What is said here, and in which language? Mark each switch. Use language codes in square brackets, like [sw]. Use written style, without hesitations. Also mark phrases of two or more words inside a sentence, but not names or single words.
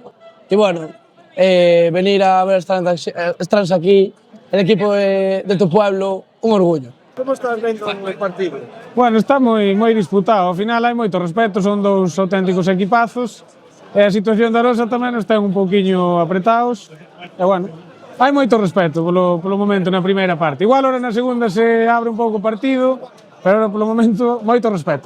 [es] Y bueno, venir a ver Strands aquí, el equipo de tu pueblo, un orgullo. [gl] Como estás vendo o partido? Bueno, está moi disputado, ao final hai moito respeto, son dous auténticos equipazos e a situación da Arosa tamén nos ten un pouquiño apretados e bueno, hai moito respeto polo momento na primeira parte. Igual ahora na segunda se abre un pouco o partido, pero ahora polo momento moito respeto.